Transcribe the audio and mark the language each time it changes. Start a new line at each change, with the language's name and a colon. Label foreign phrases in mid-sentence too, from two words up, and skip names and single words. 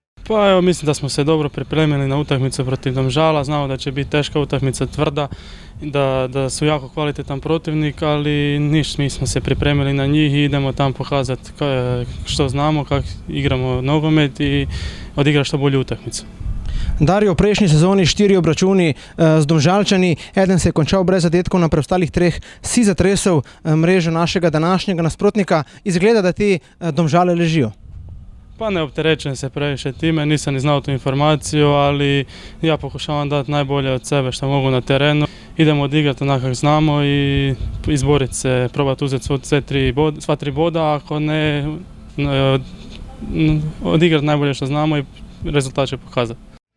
Croatian: Pa evo, mislim da smo se dobro pripremili na utakmicu protiv Domžala, znamo da će biti teška utakmica, tvrda, da su jako kvalitetan protivnik, ali mi smo se pripremili na njih i idemo tam pokazati što znamo, kako igramo nogomet i odigrati što bolju utakmicu.
Slovenian: Dario, v prejšnji sezoni 4 obračuni z Domžalčani, eden se je končal brez zadetkov, na preostalih 3 si zatresel mrežo našega današnjega nasprotnika. Izgleda, da ti Domžale ležijo.
Croatian: Pa ne opterećujem se previše time, nisam ni znao tu informaciju, ali ja pokušavam dati najbolje od sebe što mogu na terenu. Idemo odigrati onako kako znamo i izboriti se, probati uzeti sva 3 boda, ako ne odigrati najbolje što znamo i rezultat će pokazati.